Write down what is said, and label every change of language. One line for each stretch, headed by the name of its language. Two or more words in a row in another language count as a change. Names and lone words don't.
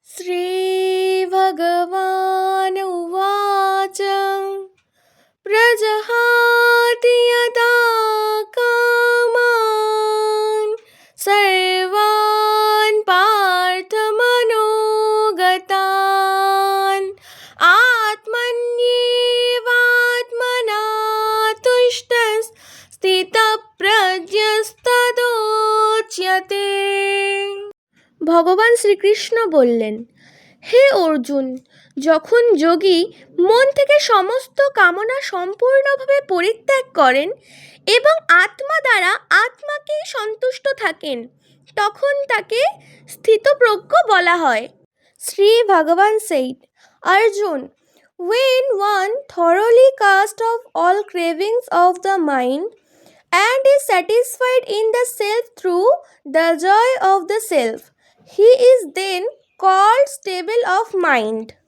Sanskrit: श्रीभगवानुवाच प्रजहाति यदा कामान् सर्वान् पार्थमनोगतान् आत्मन्येवात्मना तुष्टः স্থিতপ্রজ্ঞস্তদোচ্যতে।
Bangla: ভগবান শ্রীকৃষ্ণ বললেন, হে অর্জুন, যখন যোগী মন থেকে সমস্ত কামনা সম্পূর্ণভাবে পরিত্যাগ করেন এবং আত্মা দ্বারা আত্মাকেই সন্তুষ্ট থাকেন, তখন তাকে স্থিতপ্রজ্ঞ বলা হয়।
English: শ্রী ভগবান said, Arjun, when one thoroughly casts off all cravings of the mind and is satisfied in the self through the joy of the self, he is then called stable of mind.